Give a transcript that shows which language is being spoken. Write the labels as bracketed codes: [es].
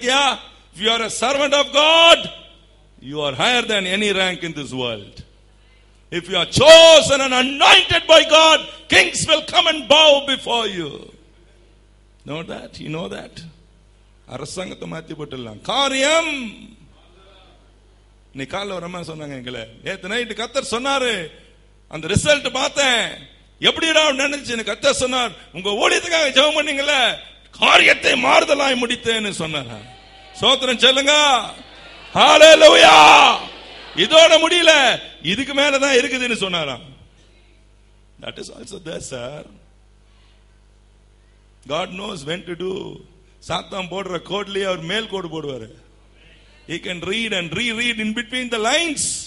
[en] Yeah, if you are a servant of God, you are higher than any rank in this world. If you are chosen and anointed by God, kings will come and bow before you. Know that? You know that? [ta] அரசாங்கத்தை மாத்தி போட்டுடலாம். காரியம் நீ காலைல ஒரு அம்மா சொன்னாங்க எங்களை, நேத்து நைட்டு கர்த்தர் சொன்னாரு, அந்த ரிசல்ட் பார்த்தேன், எப்படிடா நினைச்சு கர்த்தர் சொன்னார், உங்க ஊழியத்துக்காக ஜெபம் பண்ணீங்கல்ல, காரியத்தை மாறுதலாய் முடித்தேன்னு சொன்னார். ஸ்தோத்திரம் சொல்லுங்க. ஹalleluya. இதோட முடியல, இதுக்கு மேலதான் இருக்குதுன்னு சொன்னாராம். [en] That is also there, sir. God knows when to do. [ta] சாத்தான் போடுற கோட்லயே அவர் மேல் கோடு போடுவாரு. [en] He can read and reread in between the lines.